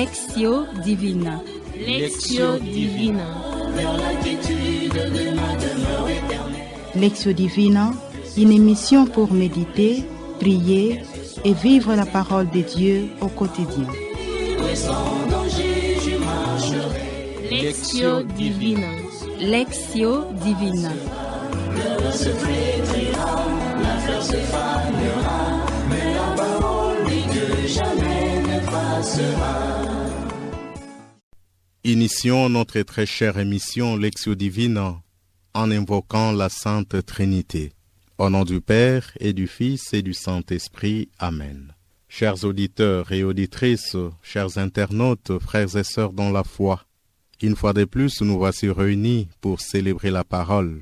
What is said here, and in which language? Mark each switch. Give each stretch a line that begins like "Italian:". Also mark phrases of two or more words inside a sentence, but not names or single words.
Latin: Lectio Divina. Lectio Divina. Lectio Divina,
French: une émission pour méditer, prier et vivre la parole de Dieu au quotidien.
Latin: Lectio Divina. Lectio Divina.
French: Initions notre très chère émission
Latin: Lectio Divina
French: en invoquant la Sainte Trinité. Au nom du Père et du Fils et du Saint-Esprit. Amen. Chers auditeurs et auditrices, chers internautes, frères et sœurs dans la foi, une fois de plus, nous voici réunis pour célébrer la parole.